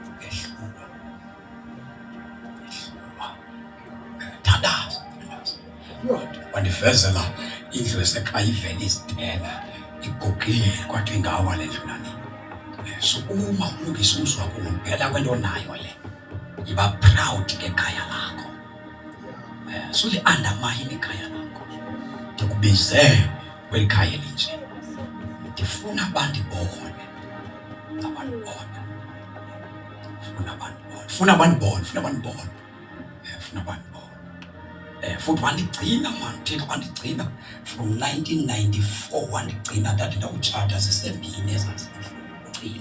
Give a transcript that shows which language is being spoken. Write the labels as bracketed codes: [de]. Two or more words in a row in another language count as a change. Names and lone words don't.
[xh] Thandaza. Wandivezela indlu esekhaya ivele izitena. [zu] Igugile kwathi ingawa le ndlu nani. So uma ulungisa umzi wakho ngempela kwento nayo le. Iba proud ngekhaya lakho. So li-undermine ikhaya lakho. [xh] Ndikubize kweli khaya elinje. Ndifuna abantu bone. Futhi wandigcina man, Thixo wandigcina from 1994 wandigcina ndathi ndawutshata sisembini ezazigcina.